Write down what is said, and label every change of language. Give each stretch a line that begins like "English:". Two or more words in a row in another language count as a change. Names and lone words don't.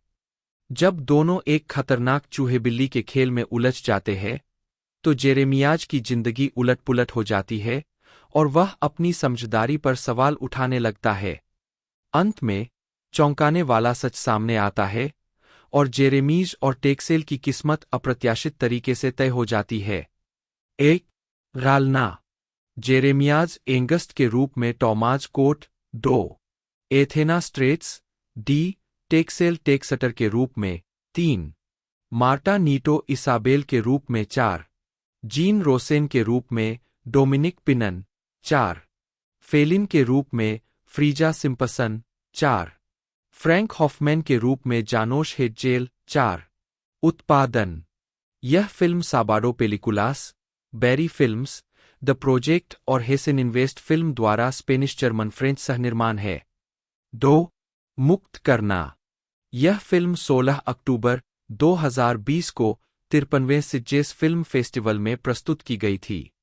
Hindi: जब दोनों एक खतरनाक चूहे बिल्ली के खेल में उलझ जाते हैं तो जेरेमियाज की जिंदगी उलट-पुलट हो जाती है और वह अपनी समझदारी पर सवाल उठाने लगता है। अंत में चौंकाने वाला सच सामने आता है और जेरेमीज और टेक्सेल की किस्मत अप्रत्याशित तरीके से तय हो जाती है। एक रालना जेरेमियाज एंगस्ट के रूप में टॉमाज कोट। 2 एथेना स्ट्रेट्स डी टेक्सेल टेक्सटर के रूप में। 3 मार्टा नीटो इसाबेल के रूप में। 4 जीन रोसेन के रूप में डोमिनिक पिनन। 4 फेलिन के रूप में फ्रीजा सिम्पसन। 4 फ्रैंक हॉफमैन के रूप में जानोश हेडजेल। 4 उत्पादन यह फिल्म साबाडो पेलिकुलास, बैरी फिल्म्स, द प्रोजेक्ट और हेसेन इन्वेस्ट फिल्म द्वारा स्पेनिश जर्मन फ्रेंच सहनिर्माण है। 2 मुक्त करना यह फिल्म 16 अक्टूबर 2020 को 53वें सिजेस फिल्म फेस्टिवल में प्रस्तुत की गई थी।